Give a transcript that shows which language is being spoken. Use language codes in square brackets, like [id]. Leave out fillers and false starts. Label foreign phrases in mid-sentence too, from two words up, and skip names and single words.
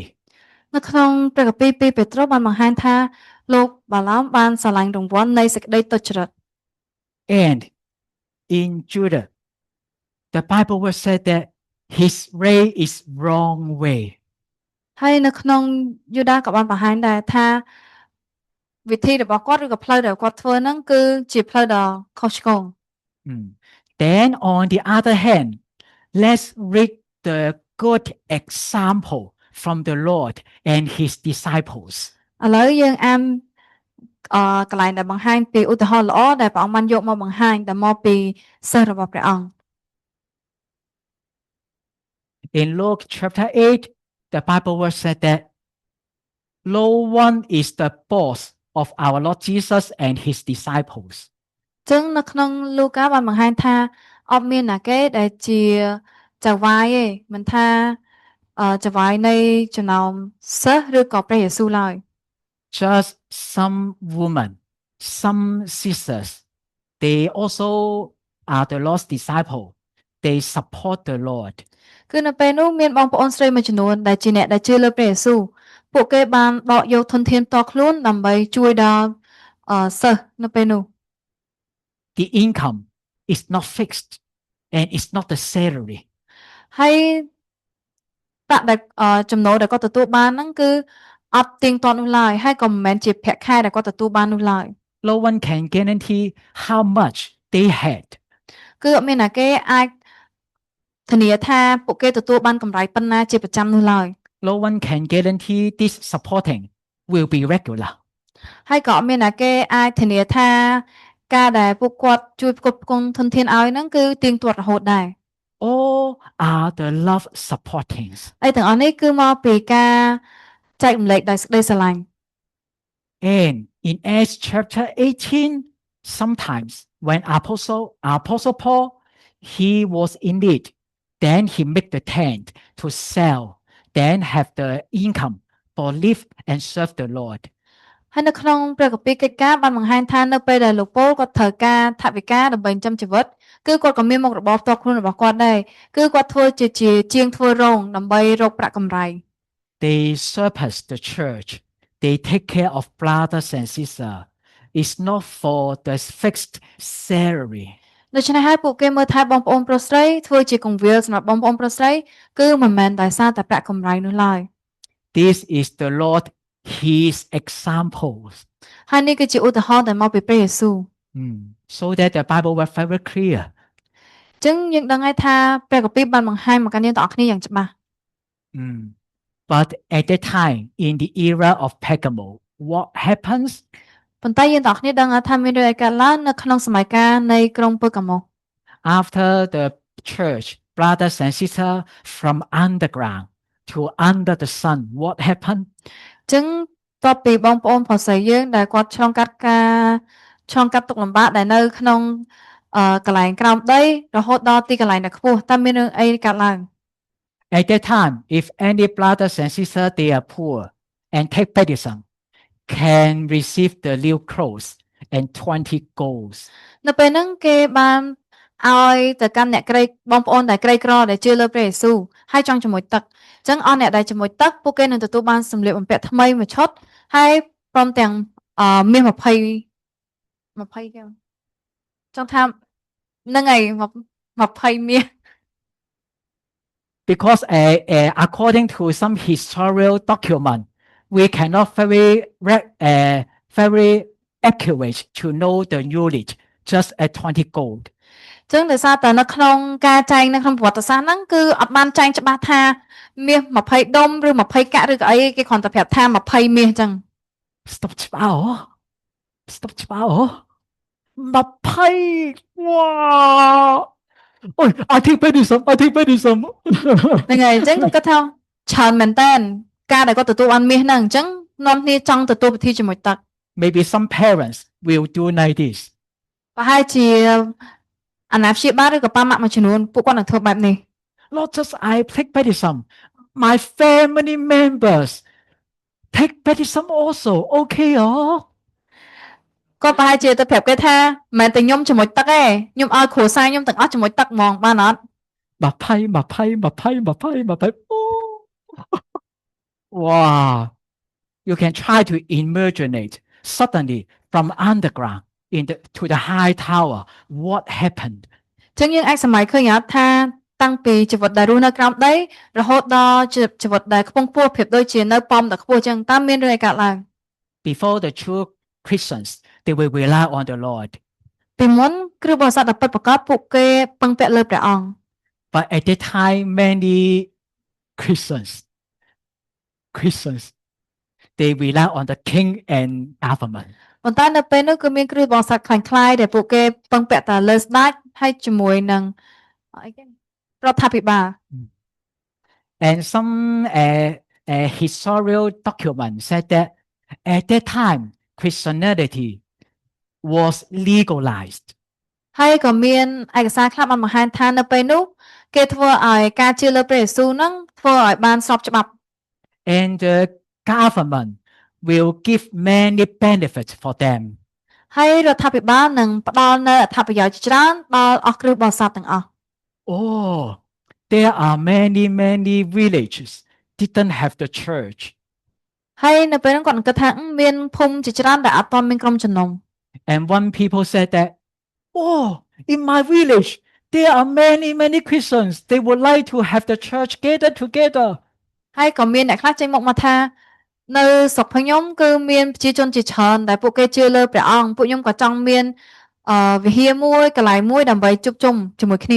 [km] នៅក្នុងព្រះគម្ពីរ2ពេត្រុសបានបង្ហាញថាលោកបាឡោមបានស្រឡាញ់រង្វាន់នៃសេចក្តីទុច្ចរិត [en] And in Judah, the Bible will say that his way is wrong way. [km] ហើយនៅក្នុងយូដាក៏បានបង្ហាញដែរថាវិធីរបស់គាត់ឬក៏ផ្លូវដែលគាត់ធ្វើហ្នឹងគឺជាផ្លូវដ៏ខុសឆ្គង [en] Then on the other hand, let's read the good example from the Lord and his disciples. [km] ឥឡូវយើងអានកន្លែងដែលបង្ហាញពីឧទាហរណ៍ល្អដែលព្រះអង្គបានយកមកបង្ហាញដែលមកពីសិស្សរបស់ព្រះអង្គ [en] In Luke chapter 8, the Bible will say that no one is the boss of our Lord Jesus and his disciples. [km] ចឹងនៅក្នុងលូកាបានបង្ហាញថាអត់មានណាគេដែលជាចៅហ្វាយទេមិនថាចៅហ្វាយនៃចំណោមសិស្សឬក៏ព្រះយេស៊ូវឡើយ [en] Just some women, some sisters, they also are the Lord's disciple. They support the Lord. [km] គឺនៅពេលនោះមានបងប្អូនស្រីមួយចំនួនដែលជាអ្នកដែលជឿលើព្រះយេស៊ូវពួកគេបានដកយកធនធានផ្ទាល់ខ្លួនដើម្បីជួយដល់សិស្សនៅពេលនោះ [en] The income is not fixed and it's not the salary. [km] ហើយប្រាក់ដែលចំណូលដែលគាត់ទទួលបានហ្នឹងគឺអត់ទៀងទាត់នោះឡើយហើយក៏មិនមែនជាប្រាក់ខែដែលគាត់ទទួលបាននោះឡើយ [en] No one can guarantee how much they had. [km] គឺអត់មានណាគេអាចធានាថាពួកគេទទួលបានកម្រៃប៉ុណ្ណាជាប្រចាំនោះឡើយ [en] No one can guarantee this supporting will be regular. [km] ហើយក៏អត់មានណាគេអាចធានាថាការដែលពួកគាត់ជួយផ្គត់ផ្គង់ធនធានឲ្យហ្នឹងគឺទៀងទាត់រហូតដែរ [en] All are the love supportings. [km] ហើយទាំងអស់នេះគឺមកពីការចែករំលែកដោយសេចក្តីស្រឡាញ់ [en] And in Acts chapter 18, sometimes when Apostle Paul, he was in need, then he make the tent to sell, then have the income for live and serve the Lord. [km] ហើយនៅក្នុងព្រះគម្ពីរកិច្ចការបានបង្ហាញថានៅពេលដែលលោកប៉ូលគាត់ត្រូវការថវិកាដើម្បីចិញ្ចឹមជីវិតគឺគាត់ក៏មានមុខរបរផ្ទាល់ខ្លួនរបស់គាត់ដែរគឺគាត់ធ្វើជាជាងធ្វើរោងដើម្បីរកប្រាក់កម្រៃ [en] They surpass the church. They take care of brothers and sisters. It's not for the fixed salary. [km] ដូច្នេះហើយពួកគេមើលថែបងប្អូនប្រុសស្រីធ្វើជាកង្វៀលសម្រាប់បងប្អូនប្រុសស្រីគឺមិនមែនដោយសារតែប្រាក់កម្រៃនោះឡើយ [en] This is the Lord, his examples. [km] ហើយនេះគឺជាឧទាហរណ៍ដែលមកពីព្រះយេស៊ូវ [en] So that the Bible was very clear. [km] អញ្ចឹងយើងដឹងហើយថាព្រះគម្ពីរបានបង្ហាញមកកាន់យើងទាំងអស់គ្នាយ៉ាងច្បាស់ [en] But at that time, in the era of Pergamo, what happens? [km] ប៉ុន្តែយើងទាំងអស់គ្នាដឹងថាមានរឿងអីកើតឡើងនៅក្នុងសម័យកាលនៃក្រុងពឺកាម៉ូ [en] After the church, brothers and sisters from underground to under the sun, what happened? [km] អញ្ចឹងតបពីបងប្អូនប្រុសស្រីយើងដែលគាត់ឆ្លងកាត់ទុក្ខលំបាកដែលនៅក្នុងកន្លែងក្រោមដីរហូតដល់ទីកន្លែងដែលខ្ពស់តើមានរឿងអីកើតឡើង [en] At that time, if any brothers and sisters they are poor and take baptism, can receive the new clothes and 20 golds. [km] នៅពេលហ្នឹងគេបានឲ្យទៅកាន់អ្នកក្រីបងប្អូនដែលក្រីក្រដែលជឿលើព្រះយេស៊ូវហើយចង់ជាមួយទឹកអញ្ចឹងអស់អ្នកដែលជាមួយទឹកពួកគេនឹងទទួលបានសម្លៀកបំពាក់ថ្មីមួយឈុតហើយព្រមទាំងមាស20គេចង់ថាហ្នឹងហើយ20មាស [en] Because according to some historical document, we cannot very accurate to know the unit just at 20 gold. [km] អញ្ចឹងដោយសារតែនៅក្នុងការចែងនៅក្នុងប្រវត្តិសាស្ត្រហ្នឹងគឺអត់បានចែងច្បាស់ថាមាស20ដុំឬ20កាក់ឬក៏អីគេគ្រាន់តែប្រាប់ថា20មាសអញ្ចឹង Stop ច្បាស់ stop ច្បាស់20 wow ôi I think baptism ហ្នឹងហើយអញ្ចឹងគាត់គិតថាច្រើនមែនតើការដែលគាត់ទទួលបានមាសហ្នឹងអញ្ចឹងនាំគ្នាចង់ទទួលពិធីជាមួយទឹក [en] maybe some parents will do like this [km] ប្រហែលជាអាណាព្យាបាលឬក៏ប៉ាម៉ាក់មួយចំនួនពួកគាត់នឹងធ្វើបែបនេះ [en] not just I take baptism my family members take baptism also okay [km] គាត់ប្រហែលជាទៅប្រាប់គេថាមិនមែនតែខ្ញុំជាមួយទឹកទេខ្ញុំឲ្យគ្រួសារខ្ញុំទាំងអស់ជាមួយទឹកហ្មងបានអត់ [en] 20 wow you can try to imaginate suddenly from underground to the high tower what happened [km] អញ្ចឹងយើងអាចសម័យឃើញអត់ថាតាំងពីជីវិតដែលរស់នៅក្រោមដីរហូតដល់ជីវិតដែលខ្ពង់ខ្ពស់ប្រៀបដូចជានៅប៉មដ៏ខ្ពស់អញ្ចឹងតើមានរឿងអីកើតឡើង [en] before the true Christians they will rely on the Lord [km] ពីមុនគ្រិស្តបរិស័ទដែលពិតប្រាកដពួកគេពឹងពាក់លើព្រះអង្គ [en] but at that time many Christians they rely on the king and government [km] ប៉ុន្តែនៅពេលនោះគឺមានគ្រិស្តបរិស័ទខ្លាំងខ្លាយដែលពួកគេពឹងពាក់តែលើស្ដេចហើយជាមួយនឹងអីគេរដ្ឋាភិបាល [en] and some historical documents said that at that time Christianity was legalized [km] ហើយក៏មានឯកសារខ្លះបានបង្ហាញថានៅពេលនោះគេធ្វើឲ្យការជឿលើព្រះយេស៊ូវហ្នឹងធ្វើឲ្យបានស្របច្បាប់ [en] and the government will give many benefits for them [km] ហើយរដ្ឋាភិបាលនឹងផ្ដល់នូវអត្ថប្រយោជន៍ច្រើនដល់អស់គ្រិស្តបរិស័ទទាំងអស់ [en] oh there are many villages didn't have the church [km] ហើយនៅពេលហ្នឹងគាត់គិតថាមានភូមិជាច្រើនដែលអត់ទាន់មានក្រុមជំនុំ [en] and one people said that oh in my village there are many Christians they would like to have the church gathered together [km] ហើយក៏មានអ្នកខ្លះចេញមកថានៅស្រុកខ្ញុំគឺមានប្រជាជនជាច្រើនដែលពួកគេជឿលើព្រះអង្គពួកខ្ញុំក៏ចង់មានវិហារមួយកន្លែងមួយដើម្បីជួបជុំជាមួយគ្នា